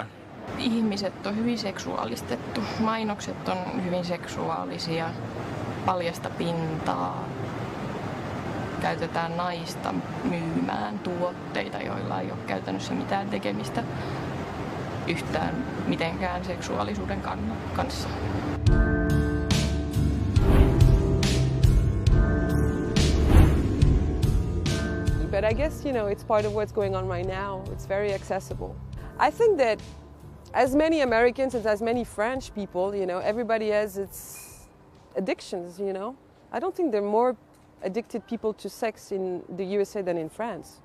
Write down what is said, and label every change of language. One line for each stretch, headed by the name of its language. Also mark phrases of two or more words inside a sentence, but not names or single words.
Finnish: Ihmiset on hyvin seksuaalistettu. Mainokset on hyvin seksuaalisia, paljasta pintaa. Käytetään naista myymään tuotteita, joilla ei ole käytännössä mitään tekemistä yhtään mitenkään seksuaalisuuden kanssa.
English: But I guess, it's part of what's going on right now. It's very accessible. I think that as many Americans and as many French people, everybody has its addictions, I don't think there are more addicted people to sex in the USA than in France.